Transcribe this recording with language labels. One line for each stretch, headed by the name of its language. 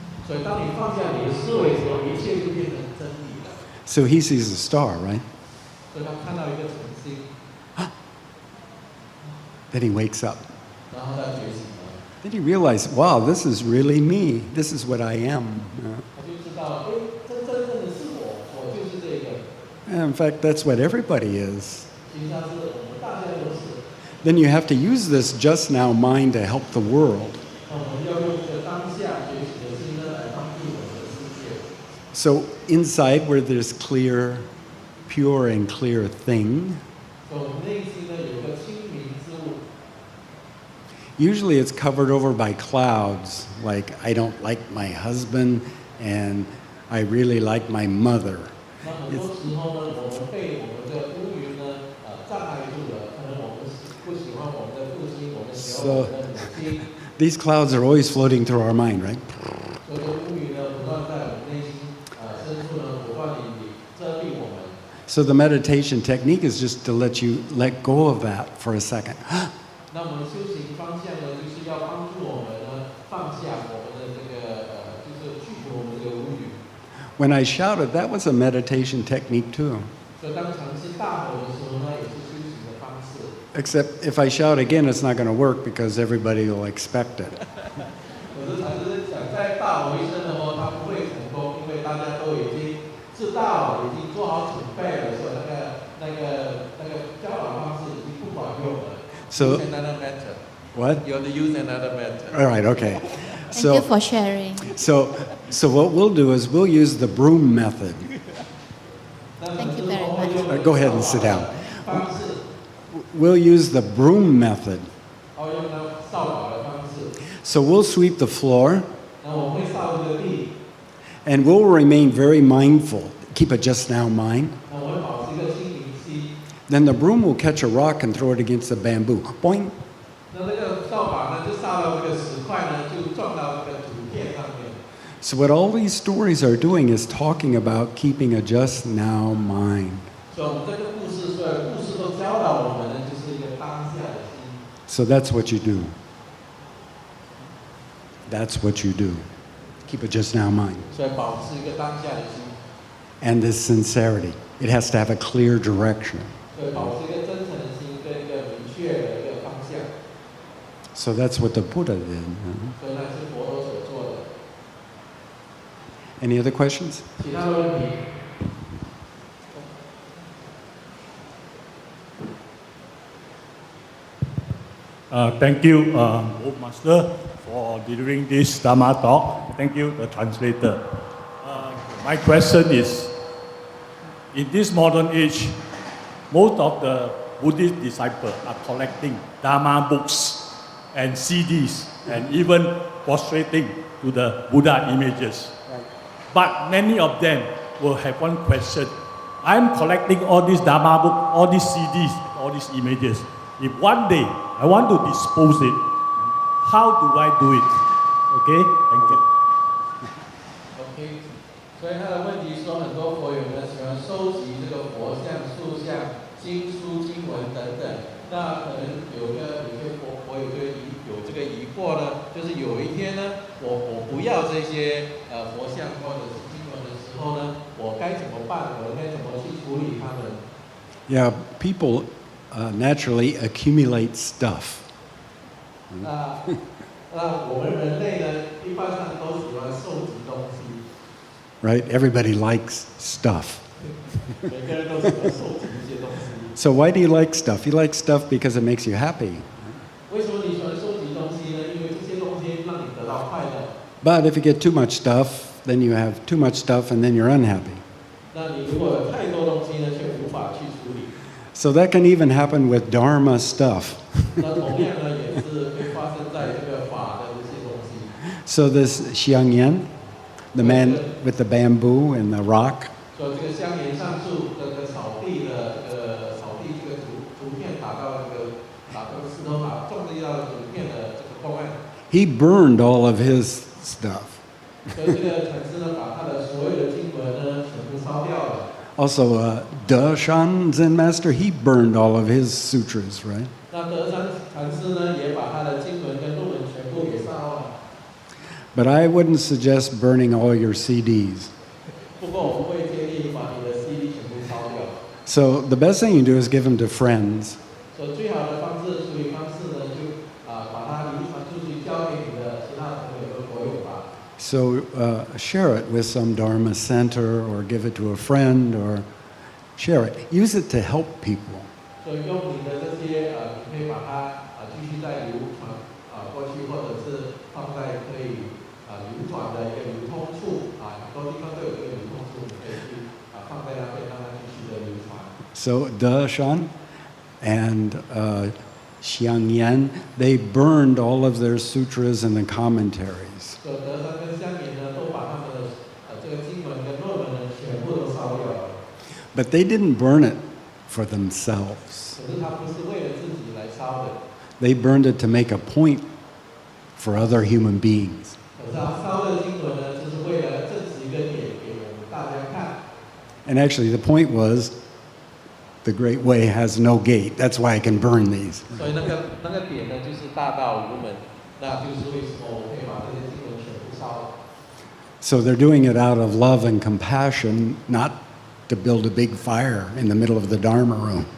Chinese: 所以当你放下你的思维的时候，一切就变成真理了。
English: So he sees a star, right?
Chinese: 所以他看到一个晨星，
English: Then he wakes up.
Chinese: 然后他觉醒了，
English: Then he realized, wow, this is really me. This is what I am.
Chinese: 他就知道，真正的是我，我就是这个。
English: And in fact, that's what everybody is.
Chinese: 其实他是我们大家都是。
English: Then you have to use this just now mind to help the world.
Chinese: 那我们要用这个当下觉醒的心呢，来帮助我们的世界。
English: So inside where there's clear, pure and clear thing,
Chinese: 所以我们内心呢有个清明之物，
English: usually it's covered over by clouds, like I don't like my husband and I really like my mother.
Chinese: 那很多时候呢，我们被我们的乌云呢障碍住了，可能我们不喜欢我们的父亲，我们喜欢我们的母亲。
English: These clouds are always floating through our mind, right?
Chinese: 所以这乌云呢，不断在我们内心深处呢，不断地遮蔽我们。
English: So the meditation technique is just to let you let go of that for a second.
Chinese: 那我们修行方向呢，就是要帮助我们呢放下我们的这个就是去除我们这个乌云。
English: When I shouted, that was a meditation technique too.
Chinese: 所以当尝试大吼的时候呢，也是修行的方式。
English: Except if I shout again, it's not going to work because everybody will expect it.
Chinese: 可是禅师想再大吼一声的话，他不会成功，因为大家都已经是大吼，已经做好准备了，所以那个教导方式已经不管用了。
English: So- use another method. What? You have to use another method. All right, okay. Thank you So, for sharing. so what we'll do is we'll use the broom method. Thank you very much. Go ahead and sit down.
Chinese: 方式，
English: We'll use the broom method.
Chinese: 然后用那扫把的方式，
English: So we'll sweep the floor
Chinese: 然后我们会扫这个地，
English: and we'll remain very mindful. Keep a just now mind.
Chinese: 那我会保持一个清明心。
English: Then the broom will catch a rock and throw it against the bamboo. Boing.
Chinese: 那这个扫把呢，就扫到这个石块呢，就撞到这个土片上面。
English: So what all these stories are doing is talking about keeping a just now mind.
Chinese: 所以我们这个故事，所有故事都教导我们呢，就是一个当下的心。
English: So that's what you do. That's what you do. Keep a just now mind.
Chinese: 所以保持一个当下的心，
English: And this sincerity. It has to have a clear direction.
Chinese: 所以保持一个真诚的心跟一个明确的一个方向。
English: So that's what the Buddha did.
Chinese: 所以那是佛陀所做的。
English: Any other questions?
Chinese: 其他的问题？
English: Thank you, Both Master, for delivering this Dharma talk. Thank you, the translator. My question is, in this modern age, most of the Buddhist disciples are collecting Dharma books and CDs and even prostrating to the Buddha images. But many of them will have one question. I'm collecting all these Dharma books, all these CDs, all these images. If one day I want to dispose it, how do I do it? Okay, thank you.
Chinese: OK， 所以他的问题说，很多佛友呢喜欢收集这个佛像、塑像、经书、经文等等。那可能有些佛友就有这个疑惑呢，就是有一天呢，我不要这些佛像或者是经文的时候呢，我该怎么办？我应该怎么去处理它们？
English: Yeah, people naturally accumulate stuff.
Chinese: 那我们人类呢，一般上都喜欢收集东西。
English: Right? Everybody likes stuff.
Chinese: 每个人都喜欢收集一些东西。
English: So why do you like stuff? You like stuff because it makes you happy.
Chinese: 为什么你喜欢收集东西呢？因为这些东西让你得到快乐。
English: But if you get too much stuff, then you have too much stuff and then you're unhappy.
Chinese: 那你如果有太多东西呢，却无法去处理。
English: So that can even happen with Dharma stuff.
Chinese: 那同样呢，也是会发生在这个法的这些东西。
English: So this Xiangyan, the man with the bamboo and the rock,
Chinese: 所以这个香岩上树这个扫地的扫地这个图片打到这个石头种地到图片的这个公案。
English: he burned all of his stuff.
Chinese: 所以这个禅师呢，把他的所有的经文呢，全部烧掉了。
English: Also, De Shan Zen Master, he burned all of his sutras, right?
Chinese: 那德山禅师呢，也把他的经文跟论文全部给烧了。
English: But I wouldn't suggest burning all your CDs.
Chinese: 不过我不会建议把你的 CD 全部烧掉。
English: So the best thing you do is give them to friends.
Chinese: 所以最好的方式处理方式呢，就把它遗传出去，交给你的其他朋友和国友吧。
English: So share it with some Dharma center or give it to a friend or share it. Use it to help people.
Chinese: 所以用你的这些你可以把它继续再流传过去，或者是放在可以流转的一个流通处很多地方都有这个流通处，你可以去放在那边，让它继续的流传。
English: So De Shan and Xiangyan, they burned all of their sutras and the commentaries.
Chinese: 所以德山跟香岩呢，都把他们的这个经文跟论文呢，全部都烧掉了。
English: But they didn't burn it for themselves.
Chinese: 可是他不是为了自己来烧的，
English: They burned it to make a point for other human beings.
Chinese: 可是他烧的经文呢，就是为了证实一个点给我们大家看。
English: And actually, the point was the Great Way has no gate. That's why I can burn these.
Chinese: 所以那个点呢，就是大道无门，那就是为什么我可以把这些经文全部烧了。
English: So they're doing it out of love and compassion, not to build a big fire in the middle of the Dharma room.